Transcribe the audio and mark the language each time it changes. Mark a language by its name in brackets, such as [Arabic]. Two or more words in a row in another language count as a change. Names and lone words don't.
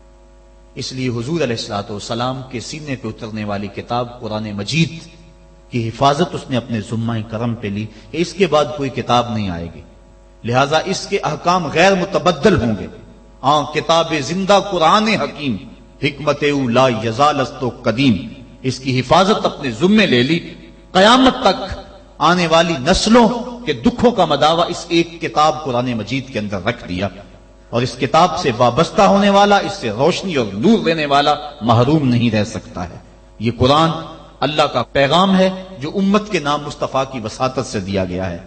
[Urdu] اس لیے حضور [Arabic] علیہ الصلوۃ والسلام [Urdu] کے سینے پہ اترنے والی کتاب قرآن مجید کی حفاظت اس نے اپنے ذمہ کرم پہ لی کہ اس کے بعد کوئی کتاب نہیں آئے گی، لہذا اس کے احکام غیر متبدل ہوں گے۔ [Persian] کتاب زندہ قرآن حکیم، حکمت او لا یزال است و قدیم، [Urdu] اس کی حفاظت اپنے ذمے لے لی۔ قیامت تک آنے والی نسلوں کے دکھوں کا مداوع اس ایک کتاب قرآن مجید کے اندر رکھ دیا، اور اس کتاب سے وابستہ ہونے والا، اس سے روشنی اور نور لینے والا محروم نہیں رہ سکتا ہے۔ یہ قرآن اللہ کا پیغام ہے جو امت کے نام مصطفیٰ کی وساطت سے دیا گیا ہے۔